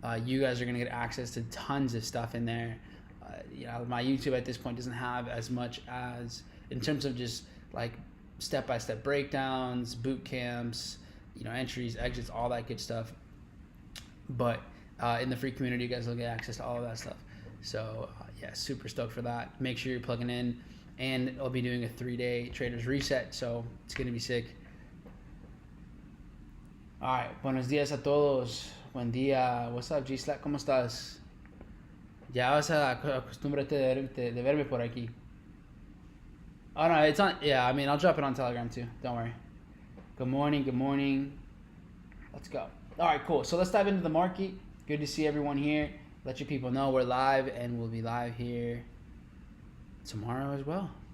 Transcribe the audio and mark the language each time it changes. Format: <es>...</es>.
<en>You guys are gonna get access to tons of stuff in there. My YouTube at this point doesn't have as much as in terms of just like step-by-step breakdowns, boot camps, entries, exits, all that good stuff. But in the free community, you guys will get access to all of that stuff. So super stoked for that. Make sure you're plugging in, and I'll be doing a 3-day traders reset, so it's gonna be sick. All right,</en> <es>buenos días a todos. Buen día.</es> <en>What's up,</en> <es>G-Slack? ¿Cómo estás? Ya vas a acostúmbrate de verme por aquí.</es> <en>Oh no, it's on. Yeah, I mean, I'll drop it on Telegram too. Don't worry. Good morning. Good morning. Let's go. All right, cool. So let's dive into the market. Good to see everyone here. Let your people know we're live, and we'll be live here tomorrow as well.</en>